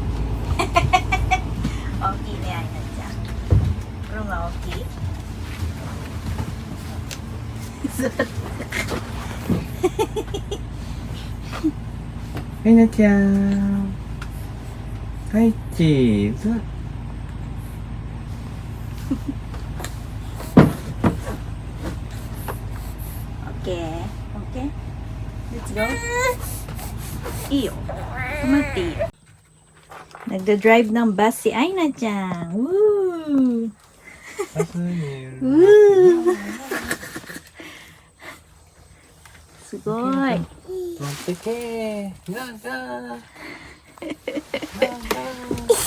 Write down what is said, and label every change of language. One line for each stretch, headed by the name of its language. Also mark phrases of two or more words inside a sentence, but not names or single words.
Japanese: 大きいね、アイナちゃん。これが大きい。座ってアイナちゃん。はい、チーズ。
English: Okay. Okay. Let's go.
Filipino: Iyo. Tumati iyo. Nagda-drive ng bus si Aina Chang. Woo! Woo!
Japanese: Sugoi. 持ってけー。なんだー。なんだー。